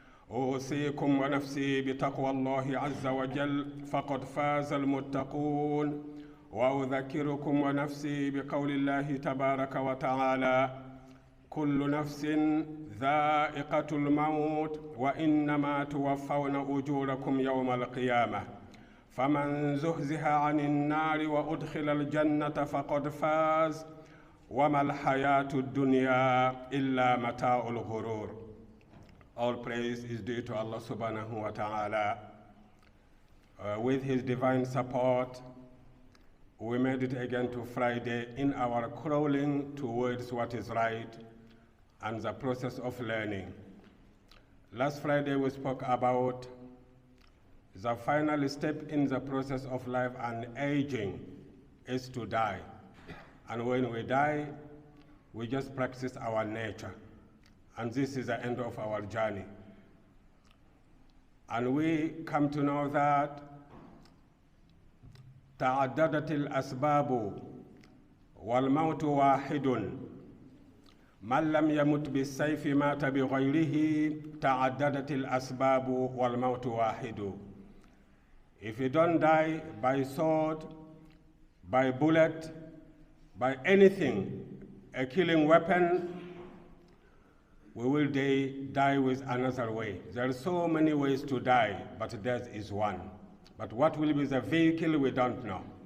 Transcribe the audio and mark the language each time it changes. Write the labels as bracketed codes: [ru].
[ar] أوصيكم ونفسي بتقوى الله عز وجل فقد فاز المتقون وأذكركم ونفسي بقول الله تبارك وتعالى كل نفس ذائقة الموت وإنما توفون أجوركم يوم القيامة فمن زحزح عن النار وأدخل الجنة فقد فاز وما الحياة الدنيا إلا متاع الغرور. [en] All praise is due to Allah subhanahu wa ta'ala. With his divine support, we made it again to Friday in our crawling towards what is right and the process of learning. Last Friday we spoke about the final step in the process of life and aging is to die. And when we die, we just practice our nature. And this is the end of our journey. And we come to know that [ar] تعددت الأسباب والموت واحد من لم يمت بالسيف مات بغيره تعددت الأسباب والموت واحد. [en] If you don't die by sword, by bullet, by anything, a killing weapon, we will die with another way. There are so many ways to die, but death is one. But what will be the vehicle, we don't know.